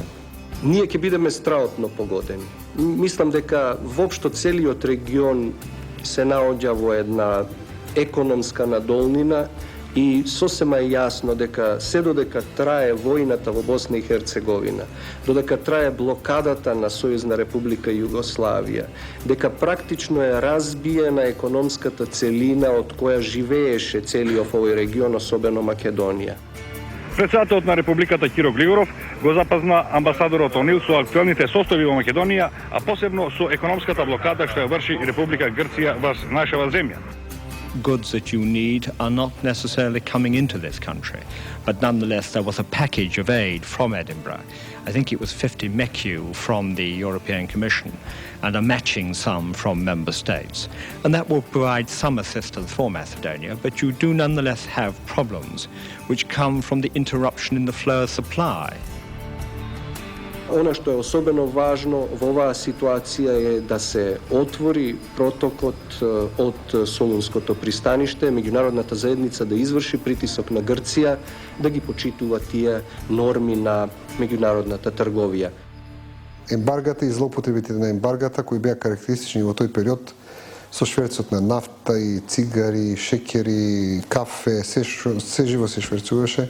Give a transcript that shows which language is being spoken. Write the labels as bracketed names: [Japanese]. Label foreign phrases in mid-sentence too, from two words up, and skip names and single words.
[Macedonian] Ние ќе бидеме страотно погодени. Мислам дека воопшто целиот регион се наоѓа во една економска надолнина и сосема е јасно дека се додека трае војната во Босна и Херцеговина, додека трае блокадата на Сојузна република Југославија, дека практично е разбиена економската целина од која живееше целиот овој регион, особено Македонија. Председателот на Републиката Киро Глигоров го запазна амбасадорот Онил со актуелните состојби во Македонија, а посебно со економската блокада што ја врши Република Грција во нашава земја. [English] Goods that you need are not necessarily coming into this country, but nonetheless there was a package of aid from Edinburgh. I think it was 50 MECU from the European Commission and a matching sum from member states. And that will provide some assistance for Macedonia, but you do nonetheless have problems which come from the interruption in the flow of supply. [Serbian] Ono što je [Macedonian] особено важно во оваа ситуација е да се отвори протокот од Солунското пристаниште, меѓународната заедница да изврши притисок на Грција, да ги почитува тие норми на меѓународната трговија. Ембаргата и злоупотребите на ембаргата кои беа карактеристични во тој период со шверцот на нафта и цигари, шекери, кафе, се живо се шверцуваше.